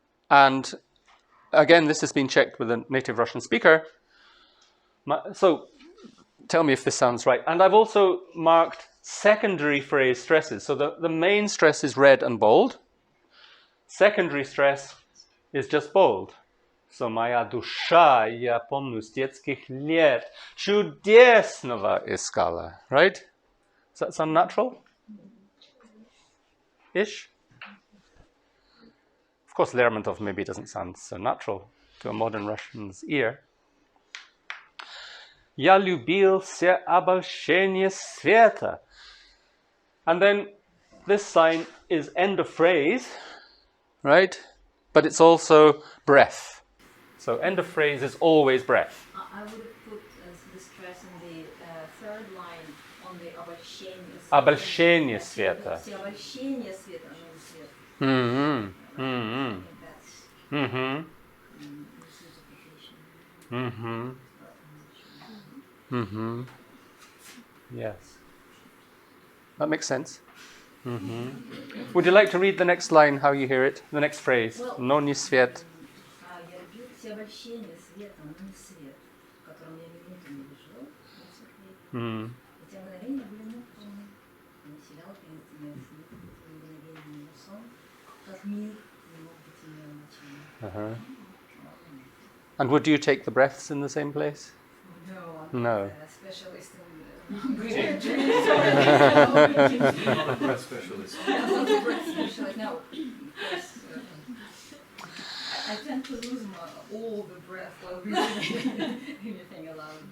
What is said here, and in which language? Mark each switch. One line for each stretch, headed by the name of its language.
English: And again, this has been checked with a native Russian speaker. So tell me if this sounds right. And I've also marked secondary phrase stresses. So the main stress is red and bold. Secondary stress is just bold.
Russian: So моя душа, я помню с детских лет, чудесного искала.
English: Right? Does that sound natural? Ish? Of course, Lermontov maybe doesn't sound so natural to a modern Russian's ear.
Russian: Я любил все обольщения света.
English: And then this sign is end of phrase, right? But it's also breath. So end of phrase is always breath. I would have put the stress in the third line on the обольщение.
Russian: Обольщение света. Все обольщение света, а не свет. Mm-hmm. Mm-hmm. Mm-hmm. Mm-hmm. Mm-hmm. Yes. That makes sense. Mm-hmm.
English: Would you like to read the next line, how you hear it? The next phrase.
Russian: Но не свет. Я любил все обольщения света, но не свет, в котором я минуту не жил, не светлее. Эти мгновения были неполны, и населял таинственный мгновение его сон, как мир не мог быть имел начала.
English: And would you take the breaths in the same place? No, No. I'm a specialist in breathing. Breath specialist. I'm not a breath specialist, no. Because I tend to lose all the breath while breathing anything aloud.